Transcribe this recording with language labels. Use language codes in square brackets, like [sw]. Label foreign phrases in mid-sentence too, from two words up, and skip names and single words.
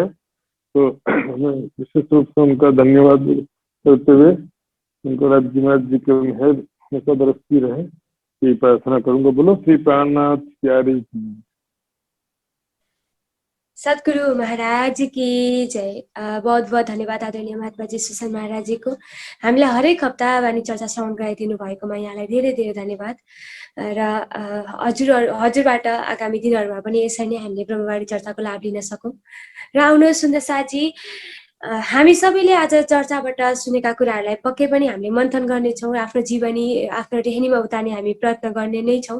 [hi] तो मैं विशेष रूप से उनका धन्यवाद करते हुए उनका राज्यनाथ जी के मेहर हमेशा बरसती रहे ये प्रार्थना करूंगा। बोलो श्री प्राणनाथ प्यारे की। सद्गुरु महाराज की जय। बहुत बहुत धन्यवाद [ne] आदरणीय महात्मा जी सुसन महाराज जी को हामीलाई हरेक हप्ता वाणी चर्चा श्रवण गराइदिनु भएकोमा यहाँलाई धेरै धेरै धन्यवाद। र हजुरबाट आगामी दिनहरूमा पनि यसरी नै हामीले ब्रह्मवाणी चर्चाको लाभ लिन सकौँ। र आउनुहोस् सुन्दर साथी, हामी सबैले आज चर्चाबाट सुनेका कुराहरूलाई पक्कै पनि हामीले मन्थन गर्नेछौँ, आफ्नो जीवनी आफ्नो टेहनीमा उतार्ने हामी प्रयत्न गर्ने नै छौँ।